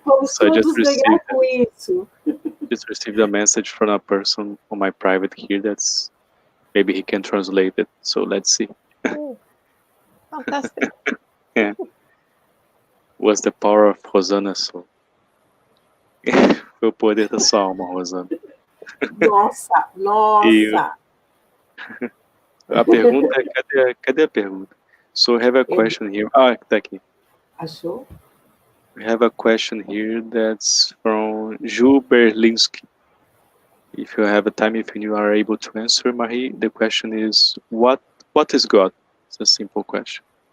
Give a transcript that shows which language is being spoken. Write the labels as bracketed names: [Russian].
[Portuguese] Vamos todos ganhar com isso. [English] Just received a message from a person on my private here that's maybe he can translate it. So let's see. Oh, fantastic. Yeah. Was the power of Rosana's soul. [Portuguese] Foi o poder da sua alma, Rosana. Nossa, nossa. A pergunta é, cadê a pergunta? [English] So I have a question here. [Portuguese] Ah, tá aqui. Achou? [English] We have a question here that's from Ju Berlinski. If you have a time, if you are able to answer, Marie, the question is, what is God? It's a simple question.